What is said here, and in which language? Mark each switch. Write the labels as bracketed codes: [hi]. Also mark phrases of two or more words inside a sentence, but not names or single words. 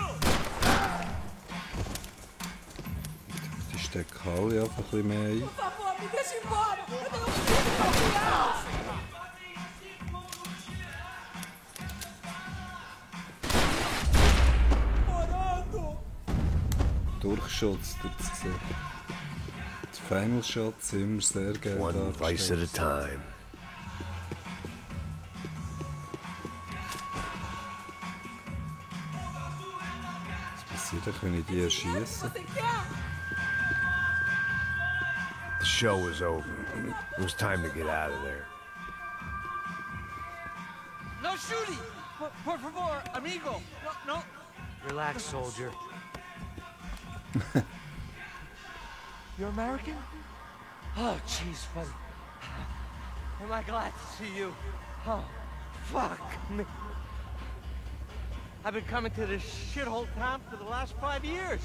[de] Die stecken alle einfach ein bisschen mehr ein. [pt] Me deixa embora! Eu tenho um filho pra criar! Morando! [de] Durchschutz tut es gesehen. Die [en] Final Shots [de] sind immer sehr geil [en] One vice at a [de] dargestellt. [en] time. [de] Was passiert, wenn ich die erschieße? [pt] Você quer? [en] The show was over. It was time to get out of there. No shooting! [es] Por favor, amigo! No, no! [en] Relax, soldier. You're American? Oh, jeez, buddy. Am I glad to see you? Oh, fuck me. I've been coming to this shithole town for the last 5 years.